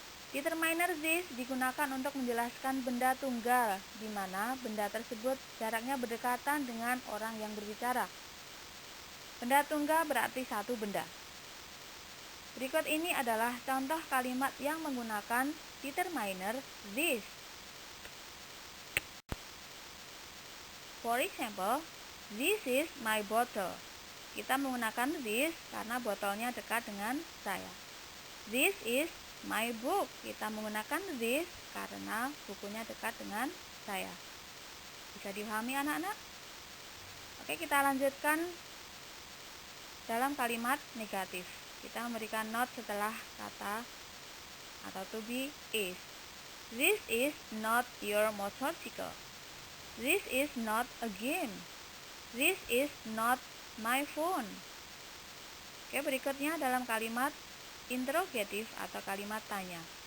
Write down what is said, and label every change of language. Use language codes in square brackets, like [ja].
[id] Determiner this digunakan untuk menjelaskan benda tunggal, di mana benda tersebut jaraknya berdekatan dengan orang yang berbicara. Benda tunggal berarti satu benda. Berikut ini adalah contoh kalimat yang menggunakan determiner this. [en] For example, this is my bottle. [id] Kita menggunakan this karena botolnya dekat dengan saya. [en] This is my book. [id] Kita menggunakan this karena bukunya dekat dengan saya. Bisa dipahami anak-anak? Oke, kita lanjutkan dalam kalimat negatif. Kita memberikan not setelah kata atau to be is. [en] This is not your motorcycle. This is not a game. This is not my phone. [id] Oke, berikutnya dalam kalimat interrogatif atau kalimat tanya.